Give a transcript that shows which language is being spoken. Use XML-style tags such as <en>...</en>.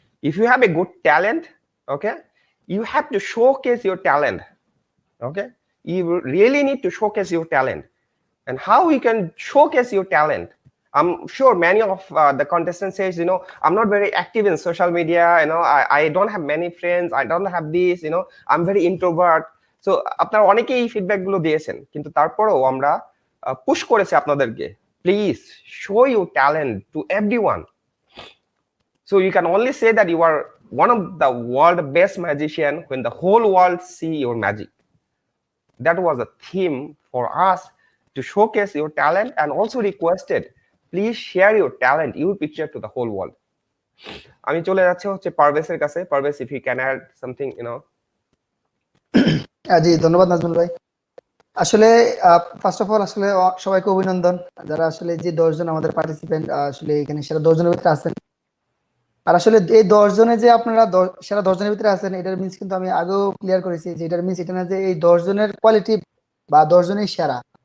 <en>If you have a good talent, okay, you have to showcase your talent. Okay, you really need to showcase your talent. And how you can showcase your talent? I'm sure many of the contestants says, I'm not very active in social media, I don't have many friends, I don't have this, I'm very introvert.</en> <bn>So আপনারা অনেকেই এই feedback গুলো দিয়েছেন, কিন্তু তারপরেও আমরা push করেছি আপনাদেরকে,</bn> <en>Please show your talent to everyone. So you can only say that you are one of the world best magician when the whole world see your magic. That was a theme for us to showcase your talent, and also requested, please share your talent, your picture to the whole world.</en> <bn>আমি চলে যাচ্ছি হচ্ছে পারভেজের কাছে। Parvez,</bn> <en>if you can add something,</en> <bn>জি, ধন্যবাদ নাজমুল ভাই। আসলে first of all আসলে সবাইকে অভিনন্দন, যারা আসলে যে 10 জন আমাদের পার্টিসিপেন্ট আসলে এখানে সেরা 10 জনের ভিতরে আছেন। আর আসলে এই 10 জনে যে আপনারা সেরা 10 জনের ভিতরে আছেন, এটার মিন্স কিন্তু আমি আগেও ক্লিয়ার করেছি যে এটার মিন্স এটা না যে এই 10 জনের কোয়ালিটি বা 10 জনই সেরা।</bn>